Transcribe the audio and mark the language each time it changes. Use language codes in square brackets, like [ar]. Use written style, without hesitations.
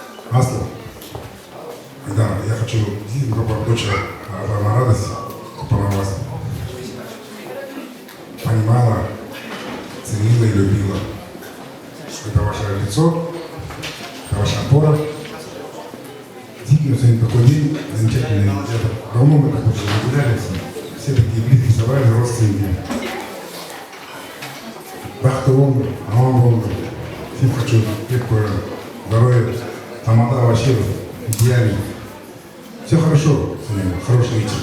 [ru] Асла, да, я хочу действительно, чтобы ваша дочь на радость, чтобы она вас понимала, ценила и любила. Это ваше лицо, это ваша опора. Действительно, сегодня такой день замечательный. Это давно мы как-то уже нагулялись, все такие близкие собрали, родственники. [kk] Бақытты болыңдар, аман болыңдар. [ru] Всем хочу крепкого здоровья. Тамада вообще идеальный. Все хорошо, хороший вечер.